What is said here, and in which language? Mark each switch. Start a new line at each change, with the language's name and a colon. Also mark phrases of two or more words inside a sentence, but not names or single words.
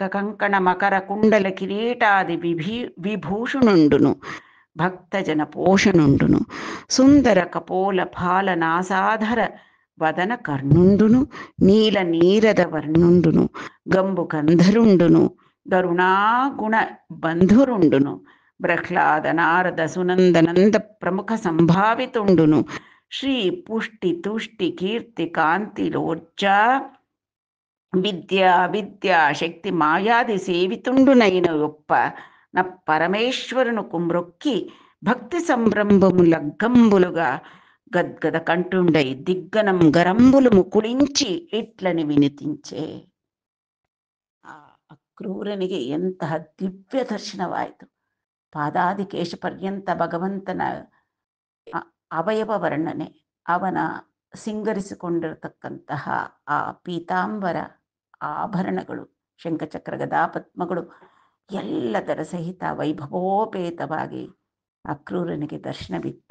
Telugu: కంకణ మకర కుండల కిరీటాది విభూషణుండును భక్తజన పోషణుండును సుందర కపోల ఫాల నాసాధర వదన కర్ణుండును నీల నీరద వర్ణుండును గంబు కంధరుండును గరుణాగుణ బంధురుండును ప్రహ్లాద నారద సునందనంద ప్రముఖ సంభావితుండును శ్రీ పుష్టి తుష్టి కీర్తి కాంతి లోర్జా విద్యా శక్తి మాయాది సేవితుండు నైనయొప్ప న పరమేశ్వరును కుమ్రొక్కి భక్తి సంభ్రంభము లగ్గంబులుగా గద్గద కంటుండై దిగ్గనం గరంబులు ముకుళించి ఇట్లని వినితించే.
Kannada: ಆ ಅಕ್ರೂರನಿಗೆ ಎಂತಹ ದಿವ್ಯ ದರ್ಶನವಾಯಿತು. ಪಾದಾದಿಕೇಶ ಪರ್ಯಂತ ಭಗವಂತನ ಅವಯವ ವರ್ಣನೆ, ಅವನ ಸಿಂಗರಿಸಿಕೊಂಡಿರತಕ್ಕಂತಹ ಆ ಪೀತಾಂಬರ ಆಭರಣಗಳು, ಶಂಖಚಕ್ರ ಗದಾ ಪದ್ಮಗಳು ಎಲ್ಲದರ ಸಹಿತ ವೈಭವೋಪೇತವಾಗಿ ಅಕ್ರೂರನಿಗೆ ದರ್ಶನವಿತ್ತ.